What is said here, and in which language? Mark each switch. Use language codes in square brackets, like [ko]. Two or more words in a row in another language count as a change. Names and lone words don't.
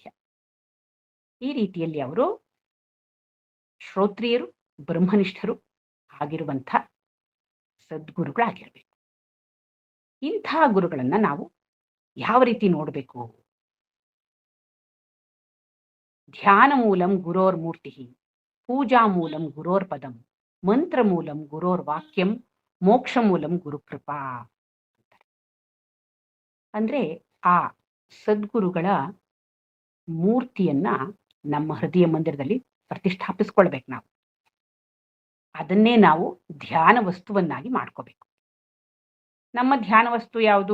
[kn] ಈ ರೀತಿಯಲ್ಲಿ ಅವರು ಶ್ರೋತ್ರಿಯರು, ಬ್ರಹ್ಮನಿಷ್ಠರು ಆಗಿರುವಂಥ ಸದ್ಗುರುಗಳಾಗಿರ್ಬೇಕು. ಇಂಥ ಗುರುಗಳನ್ನ ನಾವು ಯಾವ ರೀತಿ ನೋಡಬೇಕು? [sa] ಧ್ಯಾನ ಮೂಲಂ ಗುರೋರ್ ಮೂರ್ತಿ, ಪೂಜಾ ಮೂಲಂ ಗುರೋರ್ ಪದಂ, ಮಂತ್ರ ಮೂಲಂ ಗುರೋರ್ ವಾಕ್ಯಂ, ಮೋಕ್ಷ ಮೂಲಂ ಗುರುಕೃಪಾ. [kn] ಅಂದ್ರೆ ಆ ಸದ್ಗುರುಗಳ ಮೂರ್ತಿಯನ್ನ ನಮ್ಮ ಹೃದಯ ಮಂದಿರದಲ್ಲಿ ಪ್ರತಿಷ್ಠಾಪಿಸ್ಕೊಳ್ಬೇಕು. ನಾವು ಅದನ್ನೇ ನಾವು ಧ್ಯಾನ ವಸ್ತುವನ್ನಾಗಿ ಮಾಡ್ಕೋಬೇಕು. ನಮ್ಮ ಧ್ಯಾನ ವಸ್ತು ಯಾವುದು?